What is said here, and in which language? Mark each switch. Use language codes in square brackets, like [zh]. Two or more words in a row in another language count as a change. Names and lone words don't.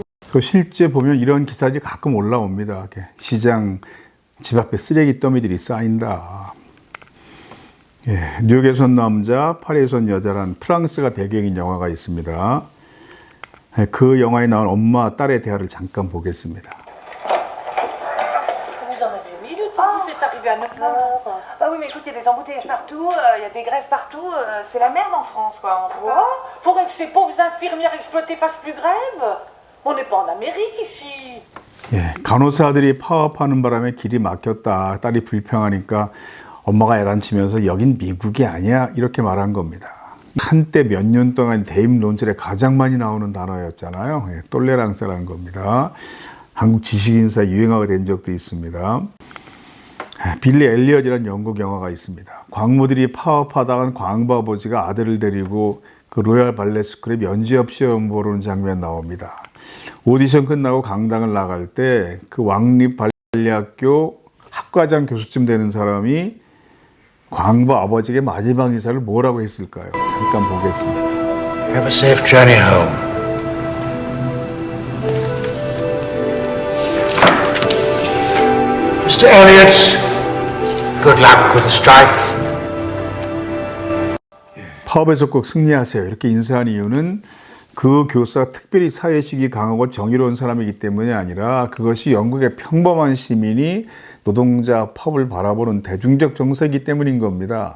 [ko] 실제 보면 이런 기사들이 가끔 올라옵니다. 시장 집 앞에 쓰레기 더미들이 쌓인다. 예, 뉴욕에서 온 남자, 파리에서 온 여자란 프랑스가 배경인 영화가 있습니다. 예, 그 영화에 나온 엄마, 딸의 대화를 잠깐 보겠습니다. [fr] Vous en avez mis le temps, c'est arrivé à 9h. Bah oui, mais écoute, il y a des embouteillages partout, il y a des grèves partout, c'est la merde en France, quoi. En gros, faudrait que ces pauvres infirmières exploitées fassent plus grève. On n'est pas en Amérique ici. [ko] 예, 간호사들이 파업하는 바람에 길이 막혔다. 딸이 불평하니까 엄마가 야단치면서 여긴 미국이 아니야. 이렇게 말한 겁니다. 한때 몇 년 동안 대입 논술에 가장 많이 나오는 단어였잖아요. 예, 똘레랑스라는 겁니다. 한국 지식인사에 유행어가 된 적도 있습니다. 빌리 엘리엇이라는 영국 영화가 있습니다. 광부들이 파업하다간 광부 아버지가 아들을 데리고 그 로얄 발레 스쿨에 면접 시험 보는 장면 나옵니다. 오디션 끝나고 강당을 나갈 때 그 왕립 발레학교 학과장 교수쯤 되는 사람이 광부 아버지에게 마지막 인사를 뭐라고 했을까요? 잠깐 보겠습니다. [en] Have a safe journey home. Mr. Elliott, good luck with the strike. [ko] 파업에서 꼭 승리하세요. 이렇게 인사한 이유는 그 교사가 특별히 사회식이 강하고 정의로운 사람이기 때문이 아니라 그것이 영국의 평범한 시민이 노동자 파업을 바라보는 대중적 정서이기 때문인 겁니다.